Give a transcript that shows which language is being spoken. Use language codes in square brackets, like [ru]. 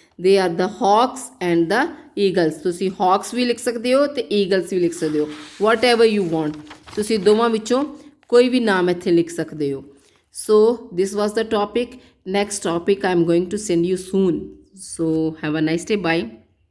[en] They are the hawks and the eagles. [pa] ਤੁਸੀਂ hawks ਵੀ ਲਿਖ ਸਕਦੇ ਹੋ ਤੇ eagles ਵੀ ਲਿਖ ਸਕਦੇ ਹੋ, [en] whatever you want. [pa] ਤੁਸੀਂ ਦੋਵਾਂ ਵਿੱਚੋਂ ਕੋਈ ਵੀ ਨਾਮ ਇੱਥੇ ਲਿਖ ਸਕਦੇ ਹੋ। [en] So this was the topic. Next topic I am going to send you soon. So have a nice day. Bye.